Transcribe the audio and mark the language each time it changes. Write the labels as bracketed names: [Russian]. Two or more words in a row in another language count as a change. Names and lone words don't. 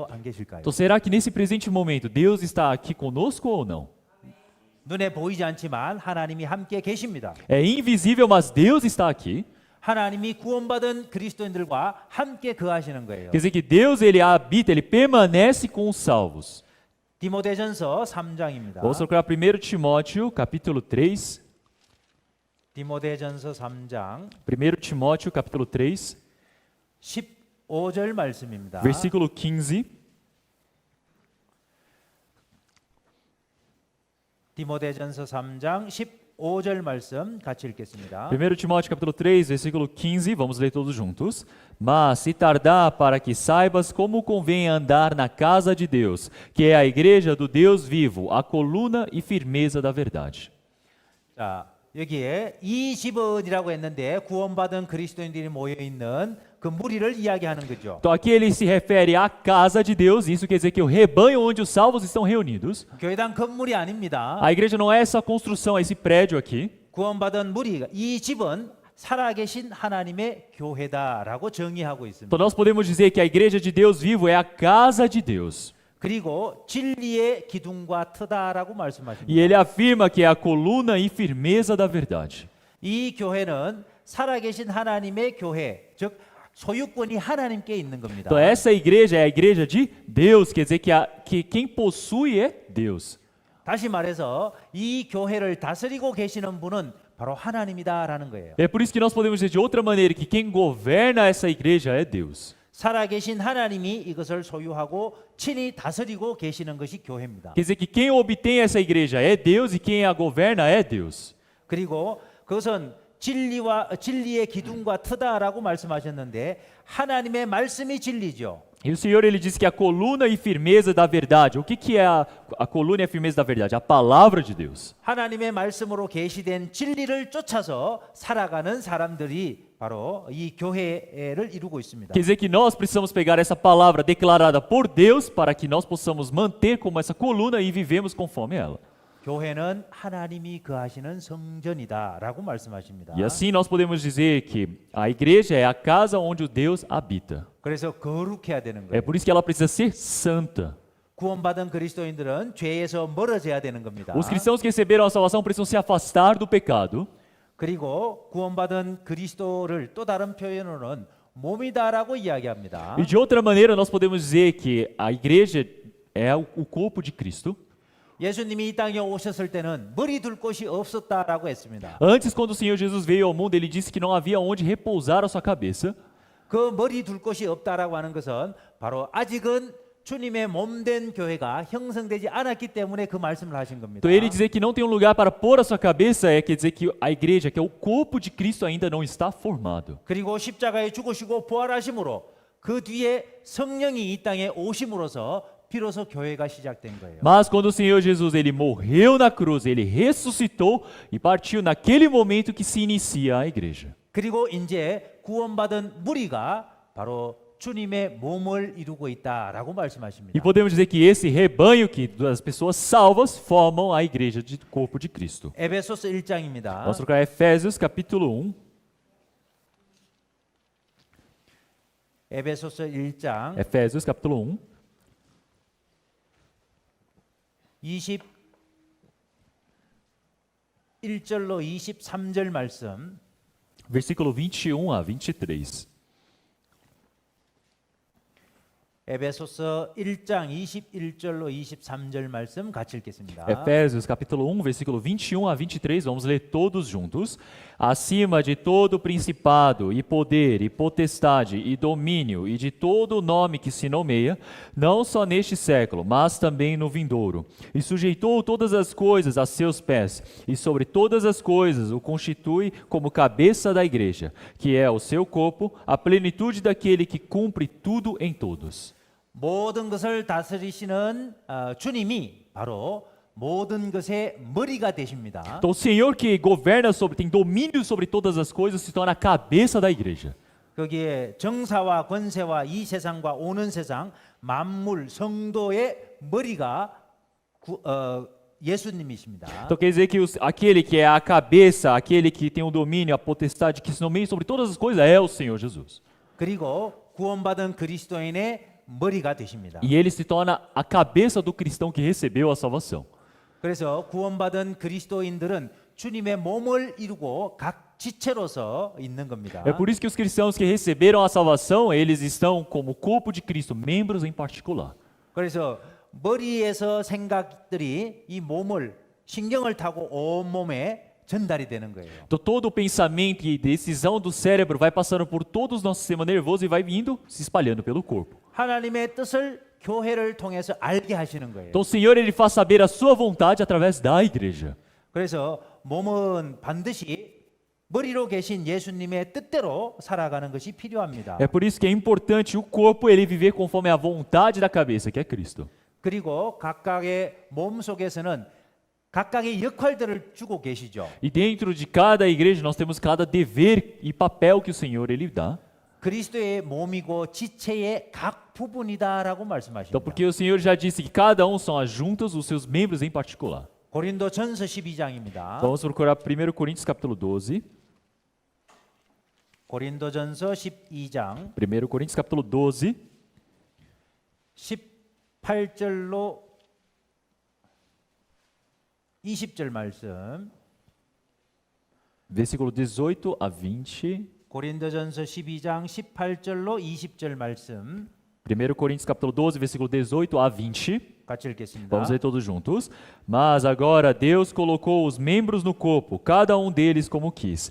[Korean] 안 계실까요? [Portuguese] Então será que nesse presente momento Deus está aqui conosco ou não? [Korean] 눈에 보이지 않지만 하나님이 함께 계십니다. [Portuguese] É invisível, mas Deus está aqui. [Korean] 하나님이 구원받은 그리스도인들과 함께 거하시는 거예요. [Portuguese] Quer dizer que Deus ele habita, ele permanece com os salvos. [Korean] 디모데전서 3장입니다. [Portuguese] Vamos procurar 1 Timóteo, capítulo 3. [Korean] 디모데전서 3장 [Portuguese] 1 Timóteo, capítulo 3, [Korean] 15절 말씀입니다. [Portuguese] versículo 15. [Korean] 디모데전서 3장 15절 말씀 같이 읽겠습니다. [Portuguese] 1 Timóteo, capítulo 3, versículo 15. Vamos ler todos juntos. Mas se tardar para que saibas como convém andar na casa de Deus, que é a igreja do Deus vivo, a coluna e firmeza da verdade. [Korean] 자, 여기에 이 집은이라고 했는데 구원받은 그리스도인들이 모여 있는 그 무리를 이야기하는 거죠. [Portuguese] Então aqui ele se refere à casa de Deus, isso quer dizer que o rebanho onde os salvos estão reunidos. [Korean] 교회당 건물이 아닙니다. [Portuguese] A igreja não é essa construção, é esse prédio aqui. [Korean] 구원받은 무리, 이 집은 살아계신 하나님의 교회다라고 정의하고 있습니다. [Portuguese] Então nós podemos dizer que a igreja de Deus vivo é a casa de Deus. [Korean] 그리고 진리의 기둥과 터다라고 [Portuguese] E [Korean] 말씀하십니다. [Portuguese] ele afirma que é a coluna e firmeza da verdade. [Korean] 이 교회는 살아계신 하나님의 교회, 즉 소유권이 하나님께 있는 겁니다. [Portuguese] Então essa igreja é a igreja de Deus, quer dizer que quem possui é Deus. [Korean] 다시 말해서 이 교회를 다스리고 계시는 분은 바로 하나님이다라는 거예요. [Portuguese] É por isso que nós podemos dizer de outra maneira que quem governa essa igreja é Deus. [Korean] 살아계신 하나님이 이것을 소유하고 친히 다스리고 계시는 것이 교회입니다. [Portuguese] Quer dizer que quem obtém essa igreja é Deus e quem a governa é Deus. [Korean] 그리고 그것은 진리의 기둥과 터다라고 말씀하셨는데 하나님의 말씀이 진리죠. [Portuguese] E o Senhor ele disse que a coluna e firmeza da verdade. O que é a coluna e a firmeza da verdade? A palavra de Deus. [Korean] 하나님의 말씀으로 계시된 진리를 쫓아서 살아가는 사람들이 바로 이 교회를 이루고 있습니다. [Portuguese] Quer dizer que nós precisamos pegar essa palavra declarada por Deus para que nós possamos manter como essa coluna e vivemos conforme ela. [Korean] 교회는 하나님이 거하시는 성전이다라고 말씀하십니다. [Portuguese] E assim nós podemos dizer que a igreja é a casa onde o Deus habita. [Korean] 그래서 거룩해야 되는 [Portuguese] É [Korean] 거예요. [Portuguese] por isso que ela precisa ser santa. [Korean] 구원받은 그리스도인들은 죄에서 멀어져야 되는 겁니다. [Portuguese] Os cristãos que receberam a salvação precisam se afastar do pecado. [Korean] 그리고 구원받은 그리스도를 또 다른 표현으로는 몸이다라고 이야기합니다. [Portuguese] E de outra maneira nós podemos dizer que a igreja é o corpo de Cristo. [Korean] 예수님이 이 땅에 오셨을 때는 머리 둘 곳이 없었다라고 했습니다. [Portuguese] Antes, quando o Senhor Jesus veio ao mundo, ele disse que não havia onde repousar a sua cabeça. [Korean] 그 머리 둘 곳이 없다라고 하는 것은 바로 아직은 주님의 몸된 교회가 형성되지 않았기 때문에 그 말씀을 하신 겁니다. [Portuguese] Então ele dizer que não tem um lugar para pôr a sua cabeça quer dizer que a igreja, que é o corpo de Cristo, ainda não está formado. [Korean] 그리고 십자가에 죽으시고 부활하심으로 그 뒤에 성령이 이 땅에 오심으로써 비로소 교회가 시작된 거예요. [Portuguese] Mas quando o Senhor Jesus ele morreu na cruz, ele ressuscitou e partiu naquele momento que se inicia a igreja. [Korean] 그리고 이제 구원받은 무리가 바로 주님의 몸을 이루고 있다라고 말씀하십니다. [Portuguese] E podemos dizer que esse rebanho que das pessoas salvas formam a igreja de corpo de Cristo. [Korean] 에베소서 1장입니다. [Portuguese] Vamos trocar Efésios capítulo 1. [Korean] 에베소서 1장 [Portuguese] Efésios capítulo 1, [Korean] 21절로 23절 말씀. [Portuguese] versículo 21 a 23. [Korean] 에베소서 1장 21절로 23절 말씀 같이 읽겠습니다. [Portuguese] Efésios capítulo 1, versículo 21 a 23, vamos ler todos juntos. Acima de todo principado e poder e potestade e domínio e de todo nome que se nomeia, não só neste século, mas também no vindouro. E sujeitou todas as coisas a seus pés, e sobre todas as coisas o constitui como cabeça da igreja, que é o seu corpo, a plenitude daquele que cumpre tudo em todos. [Korean] 모든 것을 다스리시는 주님이 바로 모든 것의 머리가 되십니다. [Portuguese] Então o Senhor que governa sobre, tem domínio sobre todas as coisas, se torna a cabeça da igreja. [Korean] 거기에 정사와 권세와 이 세상과 오는 세상 만물 성도의 머리가 예수님이십니다. [Portuguese] Então quer dizer que aquele que é a cabeça, aquele que tem o domínio, a potestade, que se nomeia sobre todas as coisas, é o Senhor Jesus. [Korean] 그리고 구원받은 그리스도인의 머리가 되십니다. [Portuguese] E ele se torna a cabeça do cristão que recebeu a salvação. [Korean] 그래서 구원받은 그리스도인들은 주님의 몸을 이루고 각 지체로서 있는 겁니다. [Portuguese] É por isso que os cristãos que receberam a salvação, eles estão como corpo de Cristo, membros em particular. [Korean] 그래서 머리에서 생각들이 이 몸을 신경을 타고 온 몸에 전달이 되는 거예요. [Portuguese] Então todo o pensamento e decisão do cérebro vai passando por todo o nosso sistema nervoso e vai vindo, se espalhando pelo corpo. [Korean] 하나님의 뜻을 교회를 통해서 알게 하시는 거예요. [Portuguese] Então o Senhor ele faz saber a sua vontade através da igreja. [Korean] 그래서 몸은 반드시 머리로 계신 예수님의 뜻대로 살아가는 것이 필요합니다. [Portuguese] É por isso que é importante o corpo ele viver conforme a vontade da cabeça, que é Cristo. [Korean] 그리고 각각의 몸 속에서는 각각의 역할들을 주고 계시죠. [Portuguese] E dentro de cada igreja nós temos cada dever e papel que o Senhor ele dá. [Korean] 그리스도의 몸이고 지체의 각 부분이다라고 [Portuguese] Então [Korean] 말씀하십니다. [Portuguese] porque o Senhor já disse que cada um são as juntas, os seus membros em particular. [Korean] 고린도전서 12장입니다. [Portuguese] Vamos procurar 1 Coríntios capítulo 12. [Korean] 고린도전서 12장 [Portuguese] 1 Coríntios capítulo 12, [Korean] 18절로 20절 말씀. [Portuguese] versículo 18 a 20. [Korean] 고린도전서 12장 18절로 20절 말씀 [Portuguese] 1 Coríntios capítulo 12, versículo 18 a 20. [Korean] 같이 읽겠습니다. [Portuguese] Vamos ler todos juntos. Mas agora Deus colocou os membros no corpo, cada um deles como quis.